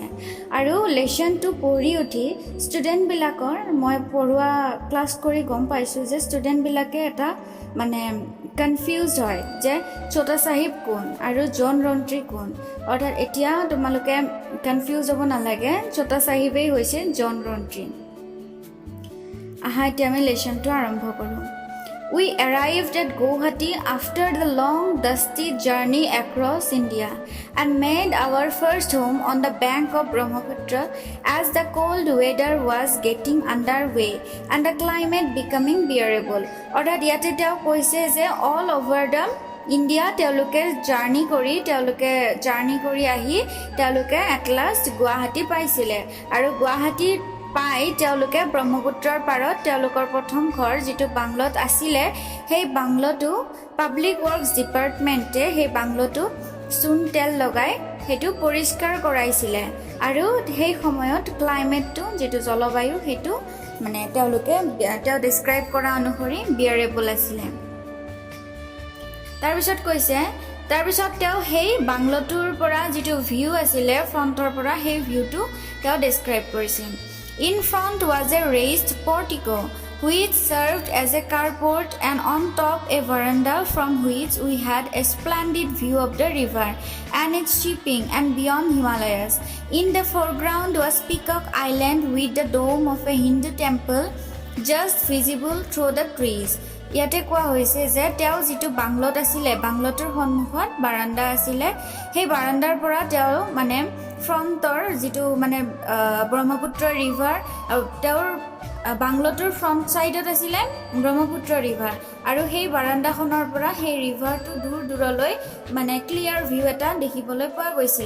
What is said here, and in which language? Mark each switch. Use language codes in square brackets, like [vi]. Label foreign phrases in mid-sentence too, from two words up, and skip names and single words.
[as] আৰু লেসনটো পঢ়ি উঠি ষ্টুডেণ্টবিলাকৰ মই পঢ়োৱা ক্লাছ কৰি গম পাইছোঁ যে ষ্টুডেণ্টবিলাকে এটা মানে কনফিউজ হয় যে ছোটা সাহিব কোন আৰু জন ৰন্ট্ৰি কোন। অৰ্থাৎ এতিয়া তোমালোকে কনফিউজ হ'ব নালাগে, ছোটা সাহিবেই হৈছে জন ৰন্ট্ৰি। এতিয়া আমি লেসনটো আৰম্ভ কৰোঁ। [en] We arrived at Guwahati after the long dusty journey across India and made our first home on the bank of Brahmaputra as the cold weather was getting underway and the climate becoming bearable. [as] অৰ্থাৎ ইয়াতে তেওঁ কৈছে যে [en] all over the India [as] তেওঁলোকে জাৰ্ণি কৰি আহি তেওঁলোকে [en] at last [as] গুৱাহাটী পাইছিলে, আৰু গুৱাহাটী পাই তেওঁলোকে ব্ৰহ্মপুত্ৰৰ পাৰত তেওঁলোকৰ প্ৰথম ঘৰ যিটো বাংলত আছিলে, সেই বাংলটো পাব্লিক ৱৰ্কছ ডিপাৰ্টমেণ্টে সেই বাংলটো চূণ তেল লগাই সেইটো পৰিষ্কাৰ কৰাইছিলে। আৰু সেই সময়ত ক্লাইমেটটো যিটো জলবায়ু সেইটো মানে তেওঁ ডিছক্ৰাইব কৰা অনুসৰি বিয়াৰেবল আছিলে। তাৰপিছত তেওঁ সেই বাংলটোৰ পৰা যিটো ভিউ আছিলে ফ্ৰণ্টৰ পৰা, সেই ভিউটো তেওঁ ডিছক্ৰাইব কৰিছে। [en] In front was a raised portico which served as a carport, and on top a veranda from which we had a splendid view of the river and its shipping and beyond Himalayas. In the foreground was Peacock Island with the dome of a Hindu temple just visible through the trees. [as] ইয়াতে কোৱা হৈছে যে তেওঁ যিটো বাংলত আছিলে, বাংলটোৰ সন্মুখত বাৰাণ্ডা আছিলে, সেই বাৰাণ্ডাৰ পৰা তেওঁ মানে ফ্ৰণ্টৰ যিটো মানে ব্ৰহ্মপুত্ৰ ৰিভাৰ, তেওঁৰ বাংলটোৰ [en] front side [as] আছিলে ব্ৰহ্মপুত্ৰ ৰিভাৰ, আৰু সেই বাৰাণ্ডাখনৰ পৰা সেই ৰিভাৰটো দূৰলৈ মানে [en] clear view [as] এটা দেখিবলৈ পোৱা গৈছিলে।